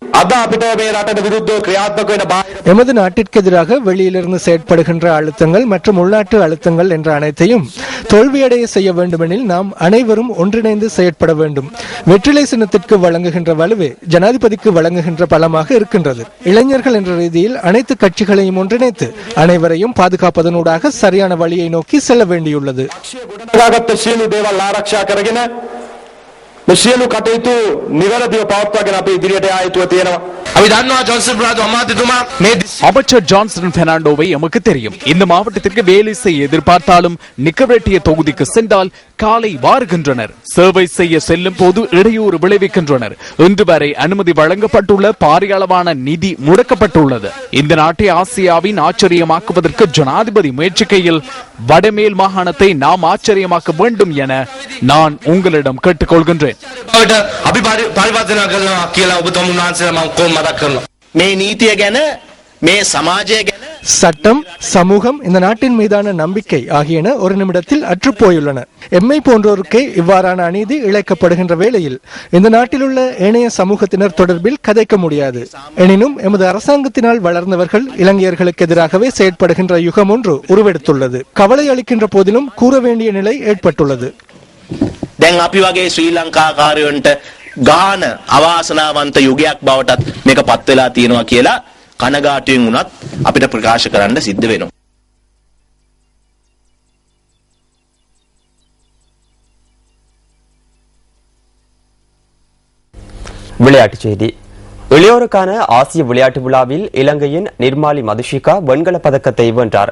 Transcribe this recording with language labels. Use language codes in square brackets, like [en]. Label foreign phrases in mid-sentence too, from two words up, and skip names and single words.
[ta] எமது நாட்டிற்கு எதிராக வெளியிலிருந்து செயற்படுகின்ற அழுத்தங்கள் மற்றும் உள்நாட்டு அழுத்தங்கள் என்ற அனைத்தையும் தோல்வியடைய செய்ய வேண்டுமெனில் நாம் அனைவரும் ஒன்றிணைந்து செயற்பட வேண்டும். வெற்றிலை சின்னத்திற்கு வழங்குகின்ற வலுவே ஜனாதிபதிக்கு வழங்குகின்ற பலமாக இருக்கின்றது. இளைஞர்கள் என்ற ரீதியில் அனைத்து கட்சிகளையும் ஒன்றிணைத்து அனைவரையும் பாதுகாப்பதனூடாக சரியான வழியை நோக்கி செல்ல வேண்டியுள்ளது. [si] සියලු කටයුතු නිවැරදිව පවත්වාගෙන අපි ඉදිරියට යා යුතුව තියෙනවා. අපි දන්නවා ජොන්සන් බ්‍රාදු අමාත්‍යතුමා මේ [ta] அமைச்சர் ஜான்சன் பெர்னாண்டோவை எமக்கு தெரியும். இந்த மாவட்டத்திற்கு வேலை செய்ய எதிர்பார்த்தாலும் நிக்கவரெட்டிய தொகுதிக்கு சென்றால் காலை வாருகின்றனர். சேவை செய்ய செல்லும் போது இடையூறு விளைவிக்கின்றனர். இன்று வரை அனுமதி வழங்கப்பட்டுள்ள பாரிய அளவான நிதி முடக்கப்பட்டுள்ளது. இந்த நாட்டை ஆசியாவின் ஆச்சரியமாக்குவதற்கு ஜனாதிபதி முயற்சிக்கையில் வடமேல் மாகாணத்தை நாம் ஆச்சரியமாக்க வேண்டும் என நான் உங்களிடம் கேட்டுக்கொள்கின்றேன். [si] අපි පරිවර්තන කරනවා කියලා ඔබතුමන් වහන්සේලා මම කොහොම මතක් කරනවා. මේ නීතිය ගැන මේ සමාජය ගැන [ta] சட்டம், சமூகம், இந்த நாட்டின் மீதான நம்பிக்கை ஆகியன ஒரு நிமிடத்தில் அற்றுப்போயுள்ளன. எம்மை போன்றோருக்கே இவ்வாறான அநீதி இழைக்கப்படுகின்ற வேளையில் இந்த நாட்டில் உள்ள ஏனைய சமூகத்தினர் தொடர்பில் கதைக்க முடியாது. எனினும் எமது அரசாங்கத்தினால் வளர்ந்தவர்கள் இலங்கையர்களுக்கு எதிராகவே செயற்படுகின்ற யுகம் ஒன்று உருவெடுத்துள்ளது. கவலை அளிக்கின்ற போதிலும் கூற வேண்டிய நிலை ஏற்பட்டுள்ளது. [si] දැන් අපි වගේ ශ්‍රී ලංකාකාරයන්ට ගාන අවාසනාවන්ත යුගයක් බවටත් මේක පත් වෙලා තියෙනවා කියලා කනගාටුවෙන් වුණත් අපිට ප්‍රකාශ කරන්න සිද්ධ වෙනවා. [ta] விளையாட்டுச் செய்தி. இளையோருக்கான ஆசிய விளையாட்டு விழாவில் இலங்கையின் நிர்மாலி மதுஷிகா வெண்கலப் பதக்கத்தை வென்றார்.